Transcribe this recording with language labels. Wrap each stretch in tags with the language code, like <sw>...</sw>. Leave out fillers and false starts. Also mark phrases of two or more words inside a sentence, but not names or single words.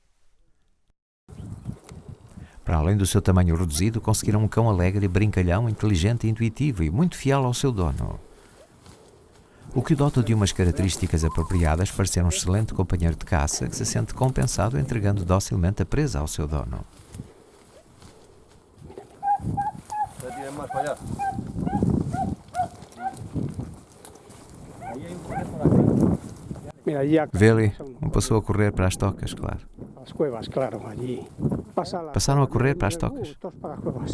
<pt>Para além do seu tamanho reduzido, conseguiram um cão alegre, brincalhão, inteligente, intuitivo e muito fiel ao seu dono. O que o dota de umas características apropriadas para ser um excelente companheiro de caça que se sente compensado entregando docilmente a presa ao seu dono.</pt> <es>Mira, allí</es> <pt>Vê ali, passou a correr para as tocas, claro.</pt> <es>las cuevas, claro, allí.</es> <pt>Pasaram a correr para as tocas.</pt> <es>Todos para las cuevas.</es>